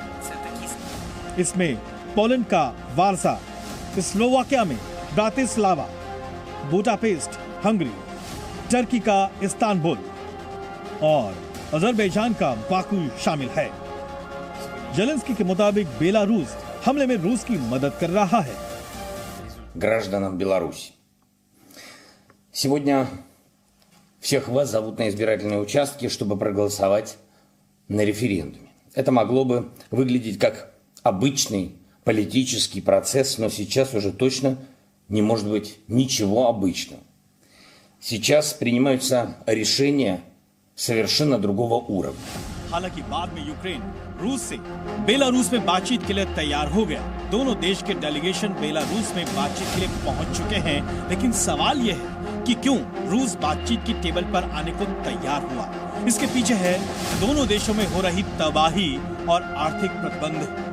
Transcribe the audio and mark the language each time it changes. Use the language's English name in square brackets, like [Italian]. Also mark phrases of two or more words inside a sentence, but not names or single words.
[Hindi] इसमें पोलैंड का वार्सा, स्लोवाकिया में ब्रातिस्लावा, बुडापेस्ट हंगरी, टर्की का इस्तांबुल और अजरबैजान का बाकू शामिल है। जेलेंस्की के मुताबिक बेलारूस हमले में रूस की मदद कर रहा है। [Russian] Гражданам Беларуси. Сегодня всех вас зовут на избирательные участки, чтобы проголосовать на референдуме. Это могло бы выглядеть как обычный политический процесс, но сейчас уже точно не может быть ничего обычного. Сейчас принимаются решения совершенно другого уровня. [Hindi] हालांकि बाद में यूक्रेन रूस से बेलारूस में बातचीत के लिए तैयार हो गया। दोनों देश के डेलीगेशन बेलारूस में बातचीत के लिए पहुंच चुके हैं, लेकिन सवाल यह है कि क्यों रूस बातचीत की टेबल पर आने को तैयार हुआ। इसके पीछे है दोनों देशों में हो रही तबाही और आर्थिक प्रतिबंध।